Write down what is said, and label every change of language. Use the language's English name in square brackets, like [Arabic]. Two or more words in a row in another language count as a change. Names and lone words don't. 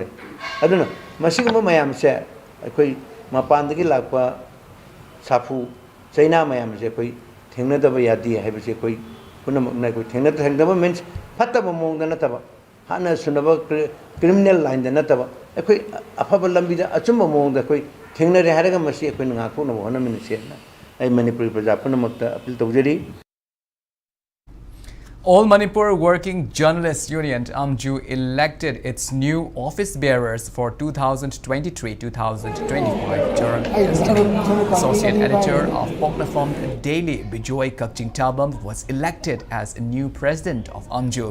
[Manipuri] aduna masing mo mayam se koi mapan dagi lakpa safu China mayam se koi thengna daba yadi hai se koi punam na koi thengna daba means phatta ba mong na taba hana sunaba criminal line na taba koi afaba lambi da achum mong da koi thengna re haraga masi koi nga ko na hona min se na [English] All Manipur Working Journalists Union AMJU elected its new office bearers for 2023-2025 term. Associate editor of Poknafam Daily, Bijoy Kakching Tabam, was elected as a new president of AMJU.